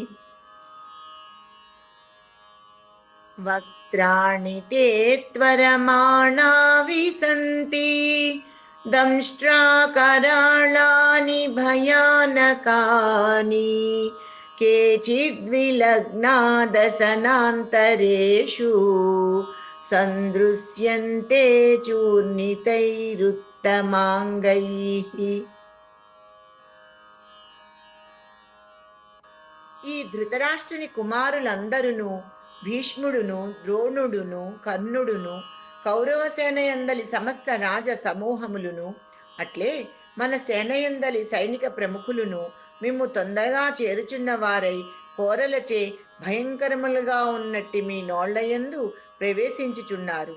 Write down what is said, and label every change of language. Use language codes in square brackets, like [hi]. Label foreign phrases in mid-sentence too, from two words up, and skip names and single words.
[sa] वक्त्राणि ते त्वरमाणा विसन्ति दंष्ट्राकराळानि भयानकानि केचिद्विलग्ना दशनान्तरेषु सन्दृश्यन्ते चूर्णितैरुत्तमाङ्गैः। [te] ఈ ధృతరాష్ట్రుని కుమారులందరును భీష్ముడును ద్రోణుడును కర్ణుడును కౌరవ సేనయందలి సమస్త రాజ సమూహములును అట్లే మన సేనయందలి సైనిక ప్రముఖులును మేము తొందరగా చేరుచున్న వారై కోరలచే భయంకరములుగా ఉన్నట్టి మీ నోళ్లయందు ప్రవేశించుచున్నారు.